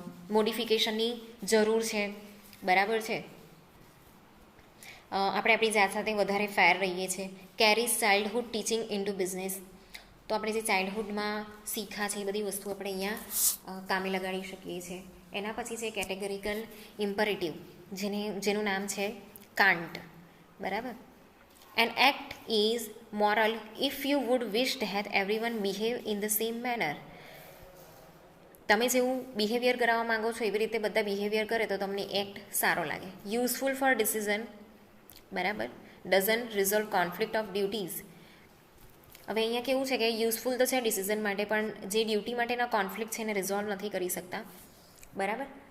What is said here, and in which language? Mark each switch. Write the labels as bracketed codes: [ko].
[gu] મોડિફિકેશનની જરૂર છે, બરાબર છે. આપણે આપણી જાત સાથે વધારે ફેર રહીએ છીએ. [en] Carries childhood teaching into business. [gu] તો આપણે જે ચાઇલ્ડહુડમાં શીખા છે એ બધી વસ્તુ આપણે અહીંયા કામે લગાડી શકીએ છીએ. એના પછી છે કેટેગરિકલ ઇમ્પરેટિવ, જેનું નામ છે કાન્ટ, બરાબર. [en] An act is moral if you would wish that everyone behave in the same manner. [gu] તમે જેવું બિહેવિયર કરાવવા માંગો છો એવી રીતે બધા બિહેવિયર કરે તો તમને એક્ટ સારો લાગે. [en] useful for decision [gu] બરાબર. [en] Doesn't resolve conflict of duties. [gu] હવે અહીંયા કેવું છે કે યુઝફુલ તો છે ડિસિઝન માટે, પણ જે ડ્યુટી માટેના કોન્ફ્લિક્ટ છે એને રિઝોલ્વ નથી કરી શકતા. બરાબર.